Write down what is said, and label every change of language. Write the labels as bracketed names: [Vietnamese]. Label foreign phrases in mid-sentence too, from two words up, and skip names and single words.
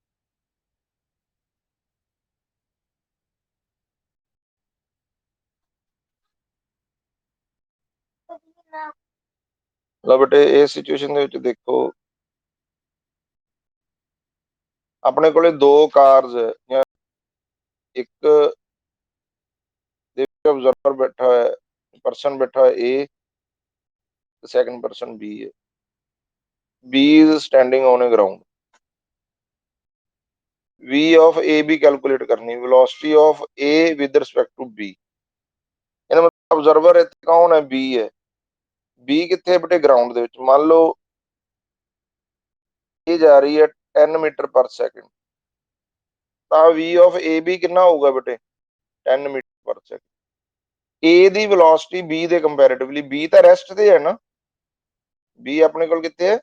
[Punjabi] ਲਓ ਬੇਟੇ, ਇਸ ਸਿਚੁਏਸ਼ਨ ਦੇ ਵਿੱਚ ਦੇਖੋ ਆਪਣੇ ਕੋਲੇ ਦੋ ਕਾਰਸ ਹੈ, ਜਾਂ ਇੱਕ ਦੇ ਵਿੱਚ ਆਬਜ਼ਰਵਰ ਬੈਠਾ ਹੈ, ਪਰਸਨ ਬੈਠਾ ਹੈ A, [English] second person [Punjabi] B ਹੈ। [English] B is standing on a ground। v of ab [Punjabi] ਕੈਲਕੂਲੇਟ ਕਰਨੀ, [English] velocity of a with respect to b। [Punjabi] ਇਹਦਾ ਮਤਲਬ ਆਬਜ਼ਰਵਰ ਇੱਥੇ ਕੌਣ ਹੈ? b ਹੈ। b ਕਿੱਥੇ ਬੇਟੇ? ਗਰਾਊਂਡ ਦੇ ਵਿੱਚ। ਮੰਨ ਲਓ ਇਹ ਜਾ ਰਹੀ ਹੈ 10 [English] meter per second, [Punjabi] ਤਾਂ [English] v of ab [Punjabi] ਕਿੰਨਾ ਹੋਊਗਾ ਬੇਟੇ? 10 [English] meter per second. [Punjabi] a ਦੀ ਵੈਲੋਸਿਟੀ b ਦੇ ਕੰਪੈਰੀਟਿਵਲੀ, b ਤਾਂ ਰੈਸਟ ਤੇ ਹੈ ਨਾ, b ਆਪਣੇ ਕੋਲ ਕਿੱਥੇ ਹੈ?